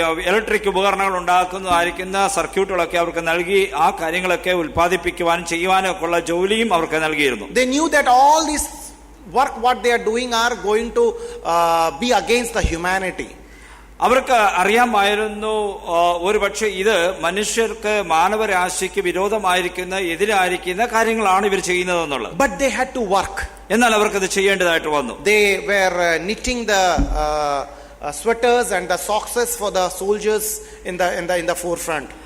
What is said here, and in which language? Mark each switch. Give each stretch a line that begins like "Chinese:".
Malayalam: Electric ഉപകരണങ്ങൾ ഉണ്ടാക്കുന്നതായിരിക്കുന്ന സർക്യൂട്ടുകളൊക്കെ അവർക്ക് നൽകി ആ കാര്യങ്ങളൊക്കെ ഉൽപ്പാദിപ്പിക്കുവാനും ചെയ്യുവാനും ഒക്കെ ഉള്ള ജോലിയും അവർക്ക് നൽകിയിരുന്നു.
English: They knew that all this work what they are doing are going to be against the humanity.
Malayalam: അവർക്ക് അറിയാമായിരുന്നു ഒരുപക്ഷെ ഇത് മനുഷ്യർക്ക് മാനവരാശിക്ക് വിരോധമായിരിക്കുന്ന എതിരായിരിക്കുന്ന കാര്യങ്ങളാണ് ഇവർ ചെയ്യുന്നതെന്നുള്ളത്.
English: But they had to work.
Malayalam: എന്നാൽ അവർക്കത് ചെയ്യേണ്ടതായിട്ട് വന്നു.
English: They were knitting the sweaters and the socks for the soldiers in the forefront.